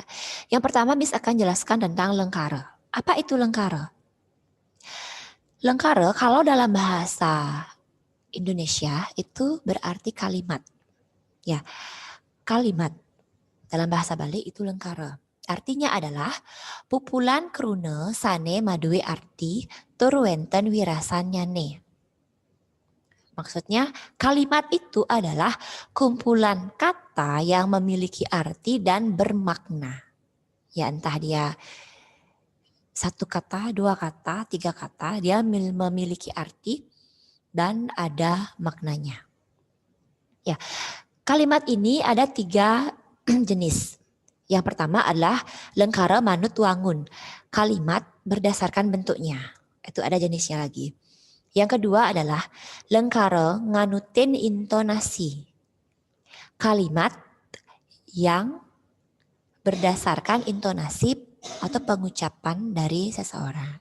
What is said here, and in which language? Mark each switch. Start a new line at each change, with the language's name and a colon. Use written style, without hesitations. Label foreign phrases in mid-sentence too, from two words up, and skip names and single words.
Indonesian: Yang pertama Miss akan jelaskan tentang lengkara. Apa itu lengkara? Lengkara kalau dalam bahasa Indonesia itu berarti kalimat. Ya. Kalimat dalam bahasa Bali itu lengkara.
Balinese: Artinya adalah pupulan krune sane maduwe arti tur wenten wirasan nyane.
Indonesian: Maksudnya kalimat itu adalah kumpulan kata yang memiliki arti dan bermakna. Ya entah dia satu kata, dua kata, tiga kata, dia memiliki arti dan ada maknanya. Ya, kalimat ini ada 3 jenis. Yang pertama adalah
Balinese: lengkara manut wangun.
Indonesian: Kalimat berdasarkan bentuknya. Itu ada jenisnya lagi. Yang kedua adalah
Balinese: lengkara nganutin
Indonesian: intonasi. Kalimat yang berdasarkan intonasi atau pengucapan dari seseorang.